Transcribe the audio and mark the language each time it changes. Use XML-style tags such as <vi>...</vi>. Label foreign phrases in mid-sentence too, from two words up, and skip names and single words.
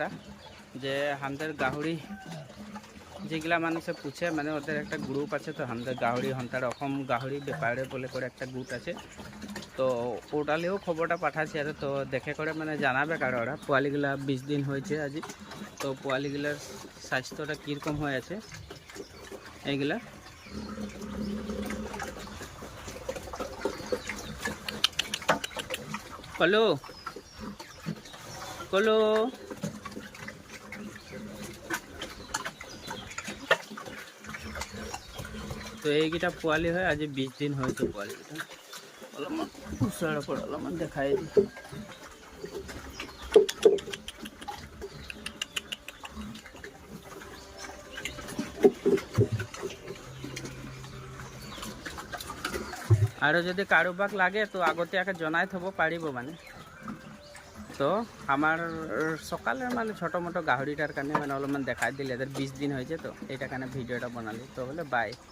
<bn>যে আমাদের গাহড়ি যেগুলা মানুষে পুছে, মানে ওদের একটা গ্রুপ আছে, তো আমাদের গাহড়ি হন্তার অসম গাহড়ি ব্যাপারে বলে করে একটা গ্রুপ আছে। তো ওটালেও খবরটা পাঠাচ্ছি, আর তো দেখে করে মানে জানাবে কারো ওরা পোয়ালিগুলা 20 দিন হয়েছে আজি। তো পোয়ালিগুলার স্বাস্থ্যটা কীরকম হয়েছে এইগুলা কলো কলো।</bn> <as>তো এইকেইটা পোৱালি হয় আজি 20 দিন হয়েছে। পোৱালিকেইটা অলপমান ওচৰৰ পৰা অলপমান দেখাই দিই। আৰু যদি কাৰোবাক লাগে তো আগতীয়াকৈ জনাই থ'ব পাৰিব মানে।</as> <bn>তো আমার সকালে মানে ছোটো মোটো গাহরিটার কারণে মানে</bn> <as>অলপমান দেখাই দিলে,</as> <bn>এদের 20 দিন হয়েছে, তো এইটার কারণে ভিডিওটা বানালি। তো বলে বাই।</bn>